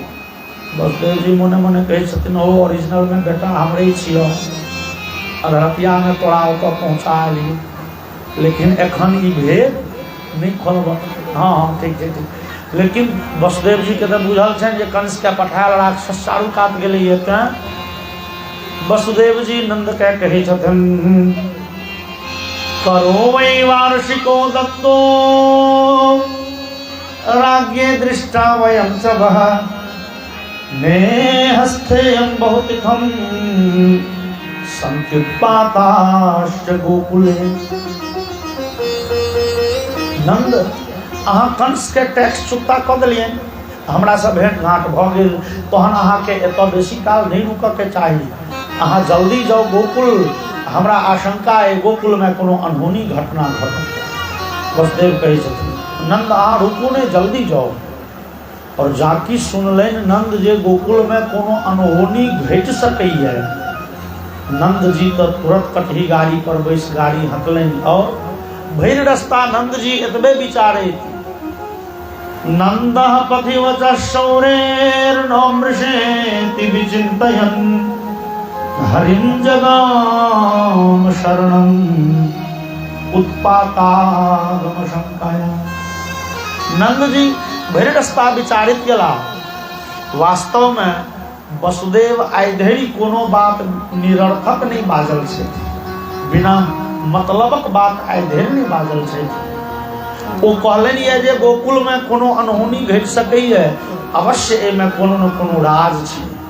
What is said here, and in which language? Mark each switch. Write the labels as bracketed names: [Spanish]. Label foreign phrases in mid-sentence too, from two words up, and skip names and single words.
[Maithili] वसुदेव जी मने मने कहे छथिन ओ ओरिजिनल में बेटा हमरे छियो, अधरतिया में तोरा ओतऽ पहुँचा ली, लेकिन एखन ई भेद नहीं खोलब। हाँ ठीक छै ठीक। लेकिन वसुदेव जी के तो बुझल छनि जे कंस के पठायल राक्षस चारू कात गेलै। तें वसुदेव जी नंद के कहै छथिन [Sanskrit] करो वै वार्षिको दत्तो राज्ञे दृष्टा वयं च वः ने हस्थेयं बहुतिथं संत्युत्पाताश्च गोकुले। [Maithili] नंद अहाँ कंस के टैक्स चुकता कऽ देलिए, हमरा से भेंट घाट भऽ गेल, तहन अहाँ के एतऽ बेसी काल नहीं रुकऽ के चाही, अहाँ जल्दी जाओ गोकुल। हमरा आशंका है गोकुल में कोनो अनहोनी घटना घटत। वसुदेव कहै छथिन नंद अहाँ रुकू नहीं, जल्दी जाओ। और जाकी सुनलनि नंद जे गोकुल में कोनो अनहोनी घटि सकैए। नंद जी तो तुरंत कटही गाड़ी पर बैस गाड़ी हकलनि और भरि रास्ता नंद जी एतबे विचारे [Sanskrit] नंद पथिवच शौरेर्नो मृषेति विचिन्तयन् हरिं जगाम शरणं उत्पातागम शंकाया। [Maithili] नंद जी भरि रास्ता विचारित गेला। वास्तव में वसुदेव आइ धरि कोनो बात निरर्थक नहीं बाजल छै, बिना मतलबक बात आइ धरि नहीं बाजल छै। ओ कहलनि ये जे गोकुल में कोनो अनहोनी घटि सकैए, अवश्य एमे कोनो न कोनो राज छै।